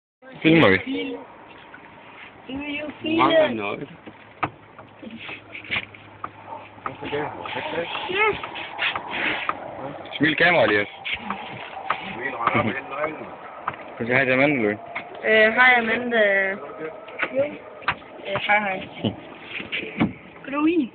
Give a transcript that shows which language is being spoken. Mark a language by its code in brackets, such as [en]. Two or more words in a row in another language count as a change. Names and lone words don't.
[da] Filmer vi? [en] Do you feel it? [da] Smil kamera lige. Kan du have til Amanda, Louis? Hej Amanda. Hej. Kan du i?